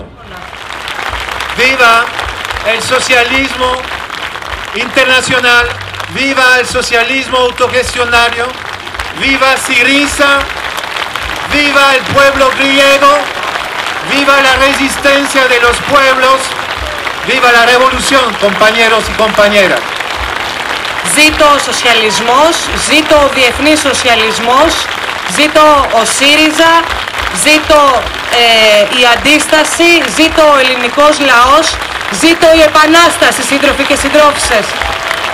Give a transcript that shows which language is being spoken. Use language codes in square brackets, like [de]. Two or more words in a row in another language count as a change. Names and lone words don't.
[es] ¡Viva el socialismo internacional! ¡Viva el socialismo autogestionario! ¡Viva Syriza! ¡Viva el pueblo griego! ¡Viva la resistencia de los pueblos! ¡Viva la revolución, compañeros y compañeras! [el] Ζήτω ο σοσιαλισμός, ζήτω ο διεθνής σοσιαλισμός, ζήτω ο ΣΥΡΙΖΑ, ζήτω η αντίσταση, ζήτω ο ελληνικός λαός, ζήτω η επανάσταση, σύντροφοι και συντρόφισσες.